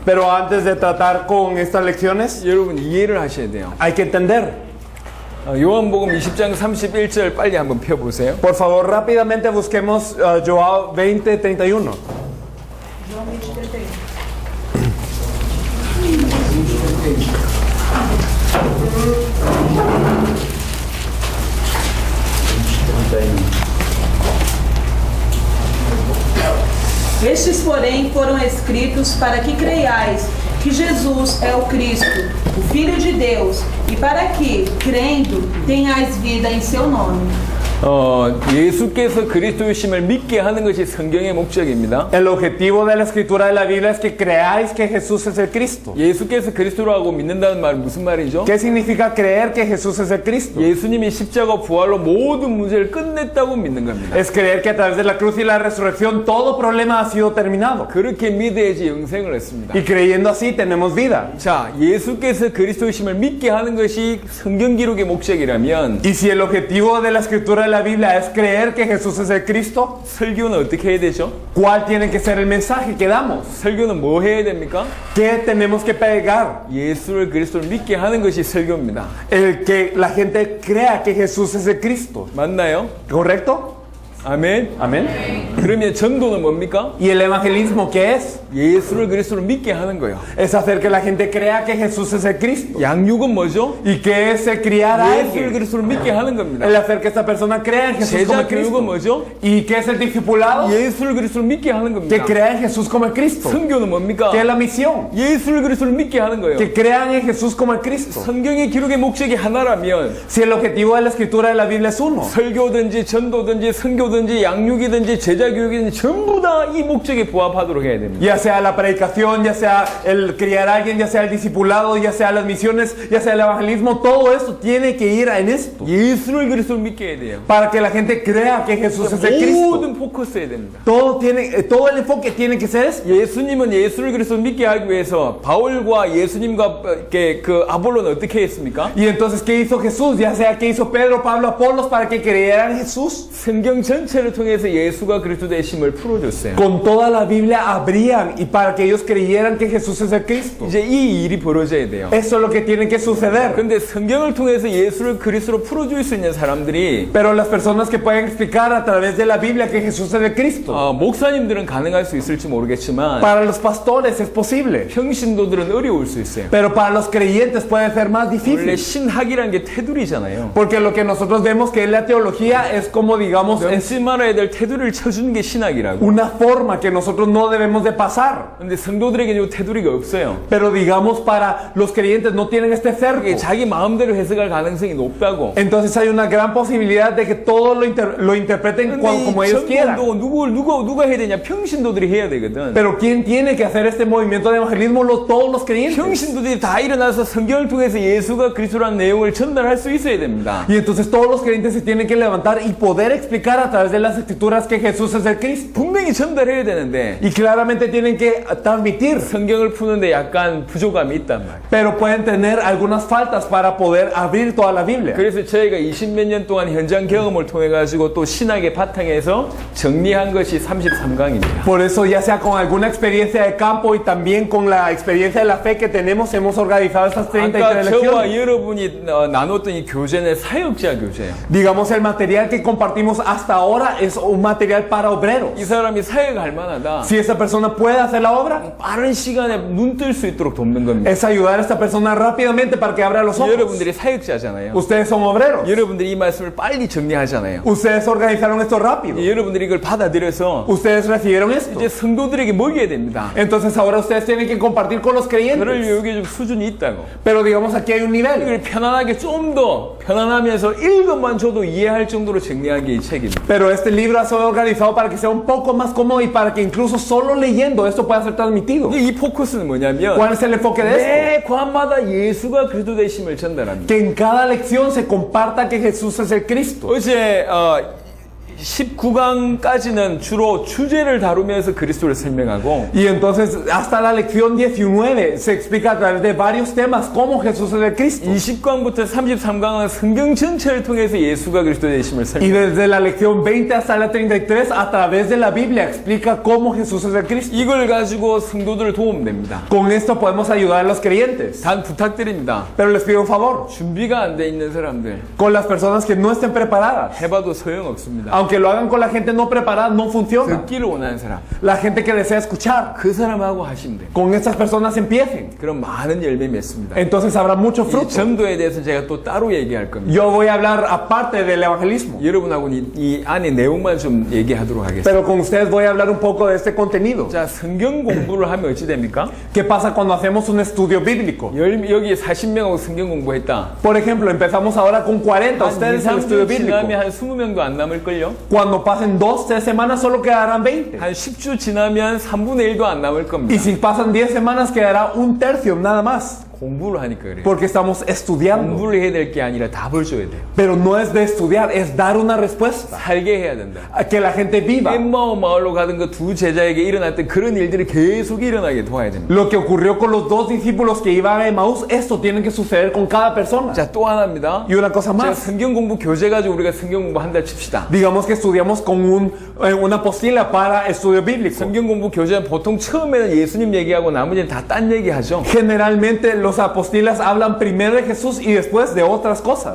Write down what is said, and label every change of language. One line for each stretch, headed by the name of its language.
Spanish: Pero antes de tratar con estas lecciones,
Korean: 여러분 이해를 하셔야 돼요.
Spanish: hay que entender.
Korean: 요한복음 20장 31절 빨리 한번 펴보세요.
Spanish: Por favor, rápidamente busquemos Joao 20:31.
Portuguese: Estes, porém, foram escritos para que creiais que Jesus é o Cristo, o Filho de Deus, e para que, crendo, tenhais vida em seu nome.
Korean: 예수께서 그리스도이심을 믿게 하는 것이 성경의 목적입니다.
Spanish: El objetivo de la escritura de la Biblia es que creáis que Jesús es el Cristo.
Korean: 예수께서 그리스도라고 믿는다는 말은 무슨 말이죠?
Spanish: ¿Qué significa creer que Jesús es el Cristo?
Korean: 예수님이 십자가 부활로 모든 문제를 끝냈다고 믿는 겁니다.
Spanish: Es creer que a través de la cruz y la resurrección todo problema ha sido terminado.
Korean: 그렇게 믿어야지 영생을 얻습니다.
Spanish: Y creyendo así tenemos vida.
Korean: 자, 예수께서 그리스도이심을 믿게 하는 것이 성경 기록의 목적이라면
Spanish: Y si el objetivo de la escritura de la Biblia es creer que Jesús es el Cristo,
Korean: 설교는 어떻게 해야 되죠?
Spanish: ¿cuál tiene que ser el mensaje que damos?
Korean: 설교는 뭐 해야 됩니까?
Spanish: ¿Qué tenemos que pegar?
Korean: 예수를 그리스도를 믿게 하는 것이 설교입니다.
Spanish: El que la gente crea que Jesús es el Cristo.
Korean: 맞나요?
Spanish: ¿Correcto?
Korean: 아멘.
Spanish: Amén.
Korean: 그러면 전도는 뭡니까?
Spanish: ¿Y el evangelismo qué es?
Korean: 예수를 그리스도를 믿게 하는 거예요.
Spanish: Es hacer que la gente crea que Jesús es el Cristo.
Korean: 양육은 뭐죠?
Spanish: ¿Y qué es el criar a
Korean: 예수를
Spanish: alguien?
Korean: 그리스도를 믿게 하는 겁니다.
Spanish: El hacer que esta persona crea en Jesús como
Korean: 제자
Spanish: el Cristo.
Korean: 교육은 뭐죠?
Spanish: ¿Y qué es el discipulado?
Korean: 예수를 그리스도를 믿게 하는
Spanish: Que
Korean: 겁니다.
Spanish: crea en Jesús como el Cristo.
Korean: 선교는 뭡니까?
Spanish: ¿Qué es la misión?
Korean: 예수를 그리스도를 믿게 하는 거예요.
Spanish: Que crean en Jesús como el Cristo.
Korean: 성경의 기록의 목적이 하나라면
Spanish: Si el objetivo de la escritura de la Biblia es uno,
Korean: 설교든지 전도든지 선교든지 양육이든지 제자 교육이든지 전부 다 이 목적에 부합하도록 해야 됩니다.
Spanish: ya sea la predicación, ya sea el criar a alguien, ya sea el discipulado, ya sea las misiones, ya sea el evangelismo, todo esto tiene que ir en esto.
Korean: 예수를 그리스도를 믿게 해야 돼요.
Spanish: Para que la gente crea que Jesús es el Cristo.
Korean: 모든 포커스해야 됩니다.
Spanish: Todo el enfoque tiene que ser esto.
Korean: 예수님은 예수를 그리스도를 믿게 하기 위해서 바울과 예수님과 그 아볼로는 어떻게 했습니까?
Spanish: Y entonces, ¿qué hizo Jesús? Ya sea, ¿qué hizo Pedro, Pablo, Apolos para que creyeran en Jesús?
Korean: 성경 전체를 통해서 예수가 그리스도 되심을 풀어줬어요.
Spanish: Con toda la Biblia abrían y para que ellos creyeran que Jesús es el Cristo.
Korean: 이제 이 일이 벌어져야 돼요.
Spanish: Eso es lo que tiene que suceder.
Korean: 근데 성경을 통해서 예수를 그리스도로 풀어줄 수 있는 사람들이
Spanish: Pero las personas que pueden explicar a través de la Biblia que Jesús es el Cristo,
Korean: 목사님들은 가능할 수 있을지 모르겠지만
Spanish: para los pastores es posible,
Korean: 평신도들은 어려울 수 있어요.
Spanish: pero para los creyentes puede ser más
Korean: 원래
Spanish: difícil.
Korean: 신학이라는 게 테두리잖아요.
Spanish: Porque lo que nosotros vemos que es la teología es como, digamos, es
Korean: 넘지 말아야 될 테두리를 쳐주는 게 신학이라고.
Spanish: una forma que nosotros no debemos de pasar.
Korean: 근데 성도들에게 이 테두리가 없어요.
Spanish: Pero digamos para los creyentes no tienen este cerco.
Korean: 이게 자기 마음대로 해석할 가능성이 높다고.
Spanish: Entonces hay una gran posibilidad de que todos lo interpreten
Korean: 근데
Spanish: como
Korean: 이
Spanish: ellos quieran.
Korean: 전도운동 누가 해야 되냐? 평신도들이 해야 되거든.
Spanish: Pero ¿quién tiene que hacer este movimiento de evangelismo? Todos los creyentes.
Korean: 평신도들이 다 일어나서 성경을 통해서 예수가 그리스도라는 내용을 전달할 수 있어야 됩니다.
Spanish: Y entonces todos los creyentes se tienen que levantar y poder explicar a través de las escrituras que Jesús es el Cristo.
Korean: 분명히 전달해야 되는데
Spanish: Y claramente tienen que transmitir.
Korean: 성경을 푸는데 약간 부족함이 있단 말이에요.
Spanish: Pero pueden tener algunas faltas para poder abrir toda la Biblia.
Korean: 그래서 저희가 20몇 년 동안 현장 경험을 통해 가지고 또 신학의 바탕에서 정리한 것이 33강입니다.
Spanish: Por eso, ya sea con alguna experiencia de campo y también con la experiencia de la fe que tenemos, hemos organizado estas 33
Korean: 아까 저와
Spanish: lecciones.
Korean: 여러분이 나눴던 이 교재는 사역자 교재예요.
Spanish: Digamos, el material que compartimos hasta ahora es un material para obreros.
Korean: 이 사람이 사역할 만하다.
Spanish: Si esa persona puede hacer la obra,
Korean: 빠른 시간에 눈 뜰 수 있도록 돕는 겁니다.
Spanish: es ayudar a esta persona rápidamente para que abra los ojos.
Korean: 여러분들이 사역자잖아요.
Spanish: Ustedes son obreros.
Korean: 여러분들이 이 말씀을 빨리 정리하잖아요.
Spanish: Ustedes organizaron esto rápido.
Korean: 여러분들이 이걸 받아들여서
Spanish: Ustedes recibieron esto.
Korean: 이제 성도들에게 먹여야 됩니다.
Spanish: Entonces ahora ustedes tienen que compartir con los
Korean: 그럴
Spanish: creyentes.
Korean: 여기 좀 수준이 있다고.
Spanish: Pero digamos, aquí hay un nivel.
Korean: 이걸 편안하게 좀 더 편안하면서 읽어만 줘도 이해할 정도로 정리한 게 이 책입니다.
Spanish: Pero este libro ha sido organizado para que sea un poco más cómodo y para que incluso solo leyendo esto pueda ser transmitido.
Korean: 이 포커스는 뭐냐면
Spanish: ¿Cuál es el enfoque de esto?
Korean: 매 과마다 예수가 그리스도 되심을 전달합니다.
Spanish: Que en cada lección se comparta que Jesús es el Cristo.
Korean: 어제 19강까지는 주로 주제를 다루면서 그리스도를 설명하고
Spanish: Y entonces hasta la lección 19 se explica a través de varios temas cómo Jesús es el Cristo.
Korean: 20강부터 33강은 성경 전체를 통해서 예수가 그리스도 되심을
Spanish: Y
Korean: 설명.
Spanish: desde la lección 20 hasta la 33 a través de la Biblia explica cómo Jesús es el Cristo.
Korean: 이걸 가지고 성도들 도움됩니다.
Spanish: Con esto podemos ayudar a los creyentes.
Korean: 단 부탁드립니다.
Spanish: Pero les pido un favor.
Korean: 준비가 안 돼 있는 사람들
Spanish: Con las personas que no estén preparadas.
Korean: 해봐도 소용없습니다.
Spanish: Aunque lo hagan con la gente no preparada, no funciona.
Korean: 듣기를 원하는 사람
Spanish: La gente que desea escuchar.
Korean: 그 사람하고 하시면 돼요.
Spanish: Con estas personas empiecen.
Korean: 그럼 많은 열매 맺습니다.
Spanish: Entonces habrá mucho
Korean: 이
Spanish: fruto.
Korean: 전도에 대해서 제가 또 따로 얘기할 겁니다.
Spanish: Yo voy a hablar aparte del evangelismo.
Korean: 여러분하고는 이 안에 내용만 좀 얘기하도록 하겠습니다.
Spanish: Pero con ustedes voy a hablar un poco de este contenido.
Korean: 자, 성경 공부를 하면 어찌 됩니까?
Spanish: ¿Qué pasa cuando hacemos un estudio bíblico?
Korean: 여기 40명하고 성경 공부했다.
Spanish: Por ejemplo, empezamos ahora con 40
Korean: 한
Spanish: ustedes
Korean: 2,
Spanish: el estudio
Korean: 3주
Spanish: bíblico.
Korean: 지나면 한 20명도 안 남을걸요?
Spanish: Cuando pasen 2, 3 semanas solo quedarán 20.
Korean: 한 10주 지나면 3분의 1도 안 남을
Spanish: Y
Korean: 겁니다.
Spanish: si pasan 10 semanas quedará un tercio nada más.
Korean: 공부를 하니까 그래요.
Spanish: Porque estamos estudiando.
Korean: 공부를 해야 될 게 아니라 답을 줘야 돼요.
Spanish: Pero no es de estudiar, es dar una respuesta.
Korean: 살게 해야 된다.
Spanish: A que la gente viva.
Korean: 엠마오 마을로 가던 그 두 제자에게 일어났던 그런 일들이 계속 일어나게 도와야 됩니다.
Spanish: Lo que ocurrió con los dos discípulos que iban a Emaús, esto tiene que suceder con cada persona.
Korean: 자, 또 하나입니다.
Spanish: Y una cosa
Korean: 자,
Spanish: más.
Korean: 성경 공부 교재 가지고 우리가 성경 공부 한 달 칩시다.
Spanish: Digamos que estudiamos con una postila para estudio bíblico.
Korean: 성경 공부 교재는 보통 처음에는 예수님 얘기하고 나머지는 다 딴 얘기하죠.
Spanish: Generalmente los apostilas hablan primero de Jesús y después de otras cosas.